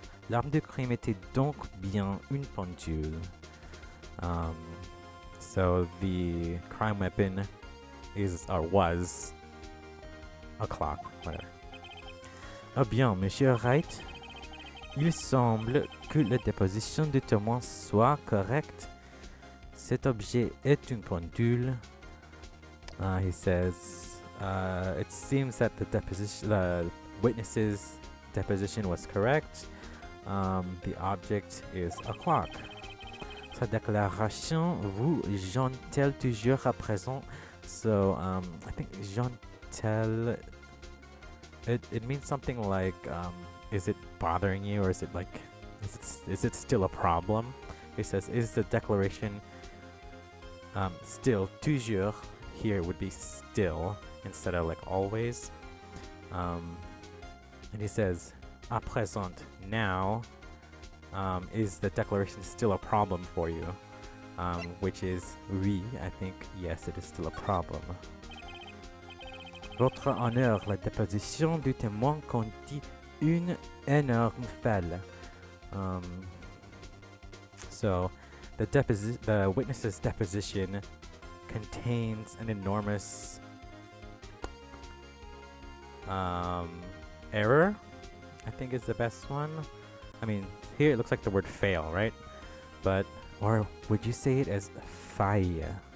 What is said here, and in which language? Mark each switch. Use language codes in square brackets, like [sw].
[fr] L'arme de crime était donc bien une pendule. [en] So the crime weapon is, or was, a clock, whatever. [fr] Ah bien, Monsieur Wright, il semble que la déposition de témoins soit correcte. Cet objet est une pendule. [en] He says, it seems that the witness's deposition was correct. The object is a clock. [fr] Sa déclaration vous gêne-t-elle toujours à présent? [en] So, I think gêne-t-elle, it means something like, is it bothering you, or is it like, is it still a problem? He says, is the declaration still, toujours, here would be still, instead of like always. And he says, [fr] à présent, [en] now, is the declaration still a problem for you? Which is, oui, I think, yes, it is still a problem. [fr] Votre honneur, la déposition du témoin contient une énorme falle. [en] So, the witness's deposition contains an enormous error, I think is the best one. I mean, here it looks like the word fail, right? But, or would you say it as faille?